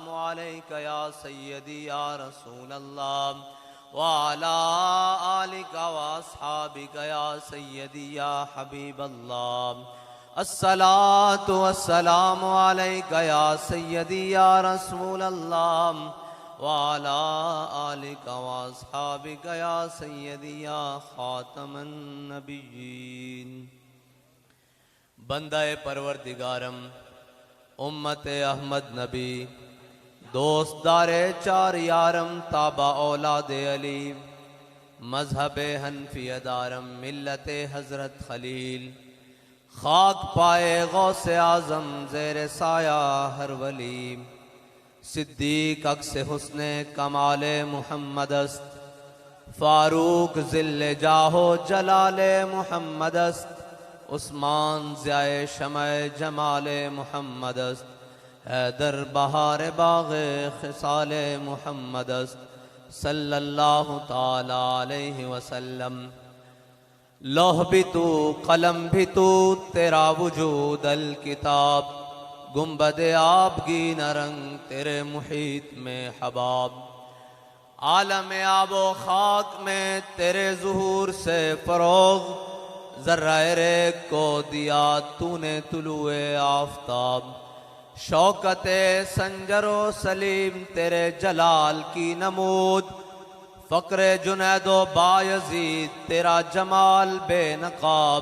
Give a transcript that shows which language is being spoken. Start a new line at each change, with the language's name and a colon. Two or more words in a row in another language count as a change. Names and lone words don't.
Arabic: عليك يا سيدي يا رسول الله وعلى آلك وأصحابك يا سيدي يا حبيب الله الصلاة والسلام عليك يا سيدي يا رسول الله وعلى آلك وأصحابك يا سيدي يا خاتم النبيين
Persian: بنده پروردگارم امت احمد نبی دوستدار چار یارم تابع اولاد علی مذهب حنفیه دارم ملت حضرت خلیل خاک پای غوث اعظم زیر سایه هر ولی صدیق عکس حسن کمال محمدست فاروق ظل جاه و جلال محمدست عثمان ضیای شمع جمال محمدست حیدر بهار باغ خصال محمدست
Arabic: صلى الله تعالى عليه وسلم
Urdu: لوح بھی تو قلم بھی تو تیرا وجود الکتاب گنبد آبگی نرنگ تیرے محیط میں حباب عالم آب و خاک میں تیرے ظہور سے فروغ ذرہ ریگ کو دیا تونے طلوع آفتاب شوکت سنجر و سلیم تیرے جلال کی نمود فقر جنید و بایزید تیرا جمال بے نقاب